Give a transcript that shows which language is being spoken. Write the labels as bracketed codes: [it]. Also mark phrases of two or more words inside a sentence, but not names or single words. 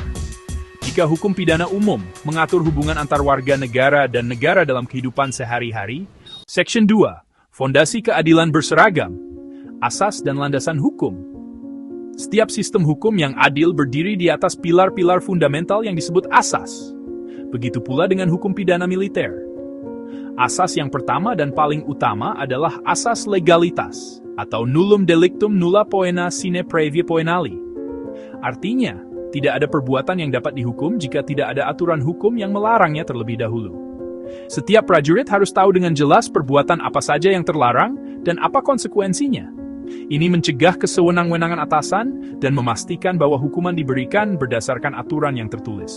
[id] Jika hukum pidana umum mengatur hubungan antar warga negara dan negara dalam kehidupan sehari-hari, Section 2, Fondasi Keadilan Berseragam, Asas dan landasan hukum. Setiap sistem hukum yang adil berdiri di atas pilar-pilar fundamental yang disebut asas. Begitu pula dengan hukum pidana militer. Asas yang pertama dan paling utama adalah asas legalitas, atau [la] nullum delictum nulla poena sine previa poenali. [id] Artinya, tidak ada perbuatan yang dapat dihukum jika tidak ada aturan hukum yang melarangnya terlebih dahulu. Setiap prajurit harus tahu dengan jelas perbuatan apa saja yang terlarang dan apa konsekuensinya. Ini mencegah kesewenang-wenangan atasan dan memastikan bahwa hukuman diberikan berdasarkan aturan yang tertulis.